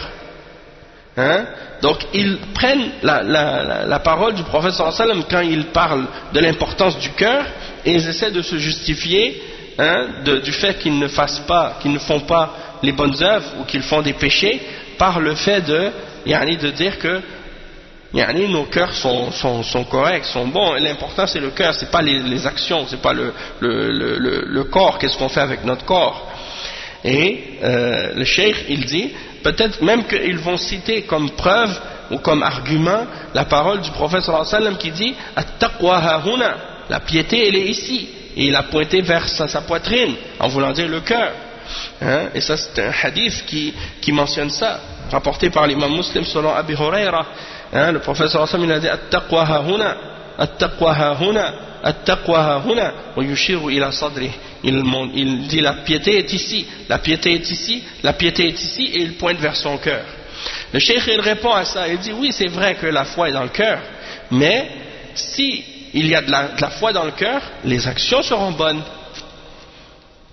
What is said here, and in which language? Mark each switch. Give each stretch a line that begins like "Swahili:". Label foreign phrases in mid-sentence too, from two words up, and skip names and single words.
French: Donc ils prennent la parole du prophète
Arabic: صلى الله عليه وسلم
French: quand il parle de l'importance du cœur, et ils essaient de se justifier du fait qu'ils ne font pas les bonnes œuvres ou qu'ils font des péchés par le fait de dire que nos cœurs sont corrects, sont bons. L'important c'est le cœur, c'est pas les actions, c'est pas le corps, qu'est-ce qu'on fait avec notre corps. Et le cheikh il dit peut-être même qu'ils vont citer comme preuve ou comme argument la parole du prophète
Arabic: صلى الله عليه وسلم
French: qui dit
Arabic: التقوى ها هنا,
French: la piété elle est ici, et il a pointé vers sa poitrine en voulant dire le cœur. Et ça c'est un hadith qui mentionne ça, rapporté par l'imam Muslim selon Abi Huraira. Le prophète
Arabic: صلى الله عليه وسلم
French: il a dit
Arabic: التقوى ها هنا التقوى ها هنا التقوى ها هنا ويشير إلى صدره.
French: Il dit la piété est ici, la piété est ici, la piété est ici, et il pointe vers son cœur. Le cheikh il répond à ça, il dit oui c'est vrai que la foi est dans le cœur, mais si il y a de la foi dans le cœur, les actions seront bonnes.